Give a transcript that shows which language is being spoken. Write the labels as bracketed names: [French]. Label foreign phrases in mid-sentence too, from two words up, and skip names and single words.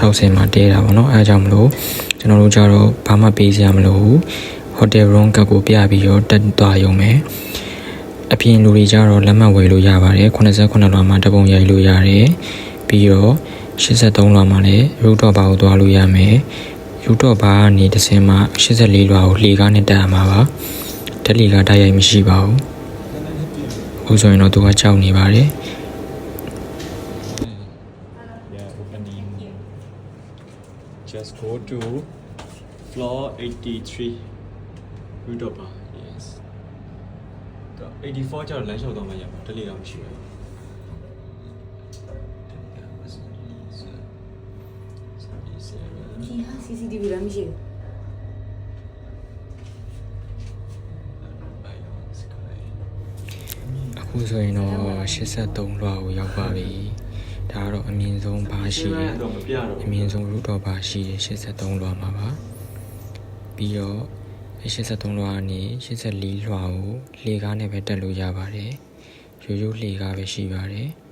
[Burmese] 60 မှာတေးတာပေါ့နော်အဲဒါကြောင့်မလို့ကျွန်တော်တို့ကြတော့ဘာမှပေးစရာမလိုဘူးဟိုတယ် room ကကိုပြပြီးတော့တက်သွားရုံပဲအပြင်လူတွေကြတော့လက်မှတ်ဝေလို့ရပါတယ်89လွှာမှာတပုံရိုက်လို့ရတယ်ပြီးတော့83လွှာမှာလည်း root တော့ဘာကိုသွားလို့ရမယ်root တော့ဘာကနေတစ်စင်းမှာ84လွှာကိုလှေကားနဲ့တက်ရမှာပါတက်လှေကားတိုက်ရိုက်မရှိပါဘူးအခုဆိုရင်တော့သူကကြောက်နေပါတယ် [English] Just go to floor 83 Rootopa yes [Burmese] 84ကျတော့လမ်းလျှောက်တော့မှရမှာတလေတော့မရှိဘူး ဒီဟာ CCTV လည်းမရှိဘူး အခုဆိုရင်တော့83လွှာကိုရောက်ပါပြီဒါကတော့အမြင့်ဆုံးဘာရှိတယ်အမြင့်ဆုံး root တော့ဘာရှိတယ်83လွှာမှာပါပြီးတော့83လွှာကနေ84လွှာကိုလှေကားနဲ့ပဲတက်လို့ရပါတယ်ရိုးရိုးလှေကားပဲရှိပါတယ်